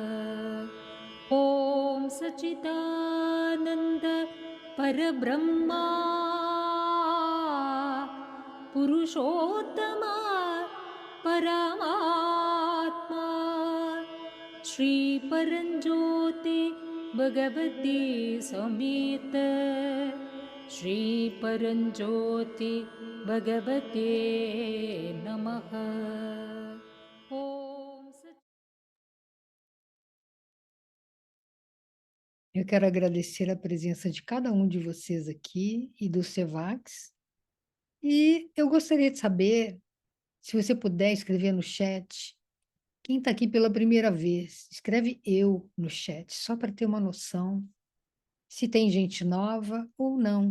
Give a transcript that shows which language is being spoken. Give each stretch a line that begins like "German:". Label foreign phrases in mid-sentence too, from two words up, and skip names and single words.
Sanskrit: Om Sachidananda Parabrahma Purushottama Paramatma Shri Paranjoti Bhagavati Sameta Shri Paranjoti Bhagavate Namaha. Om
Portuguese: Eu quero agradecer a presença de cada um de vocês aqui e do Sevax. E eu gostaria de saber, se você puder escrever no chat, quem está aqui pela primeira vez, escreve eu no chat, só para ter uma noção se tem gente nova ou não.